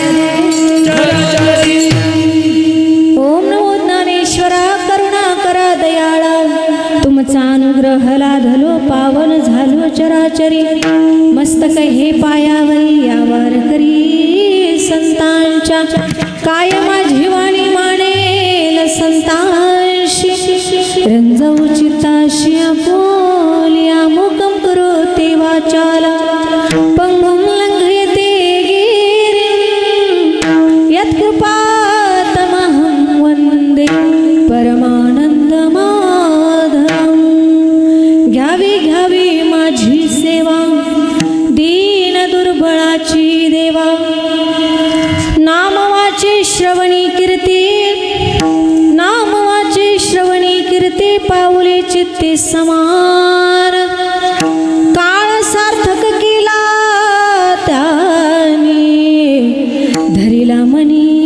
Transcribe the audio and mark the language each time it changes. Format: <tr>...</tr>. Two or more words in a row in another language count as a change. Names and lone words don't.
<mr>ओम नमो ज्ञानेश्वरा करुणाकरा दयाळा तुमचा अनुग्रह लाधलो पावन झालो चराचरी मस्तक हे पायावरी यावर करी संतांच्या काय माझी वाणी मानेल संतांशी रंजवू चित्ताशी आपोलिया</mr> <sa>मुकम करोति वाचाला पंगुं लंघयते गिरिं यत्कृपातमहं वन्दे परमानन्दमाधवम्</sa> <mr>घ्यावी घ्यावी माझी सेवा दीन दुर्बळाची देवा नामवाचे श्रवणी कीर्ती नामवाचे श्रवणी कीर्ती पाऊले चित्ते समान काळ सार्थक केला त्याने धरिला मनी</mr>